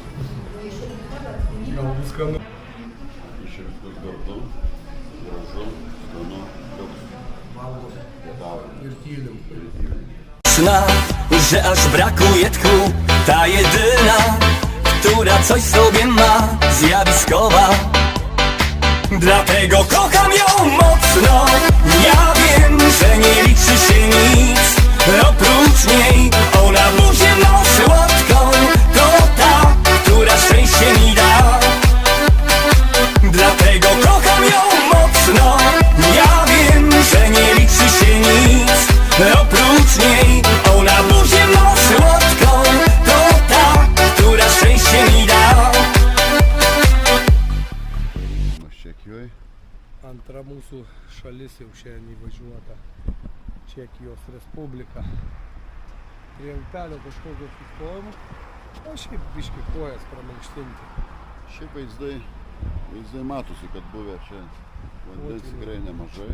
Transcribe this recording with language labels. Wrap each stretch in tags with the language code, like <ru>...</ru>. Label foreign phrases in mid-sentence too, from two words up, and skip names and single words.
<lt>Gal bus skanu. Išriškus gardu, gražu, skanu, liuks. Pietaujam. Ir tylim.</lt> <pl>Zna, że aż brakuje tchu, ta jedyna, która coś sobie ma, zjawiskowa. Dlatego kocham ją mocno. Ja wiem, że nie liczy się nic oprócz niej. Ona buzię ma słodką, to ta, która szczęście mi da. Dlatego kocham ją mocno. Ja wiem, że nie liczy się nic oprócz niej. Ona buzię ma słodką, to ta, która szczęście mi da.</pl> <lt>Čekijoj. Antra mūsų šalis jau šiandien įvažiuota. Čekijos Respublika. Prie upelio kažkokio sustojom. O šiaip biški kojas pramankštinti. Šiaip vaizdai matosi, kad buvę čia vandens tikrai nemažai.</lt>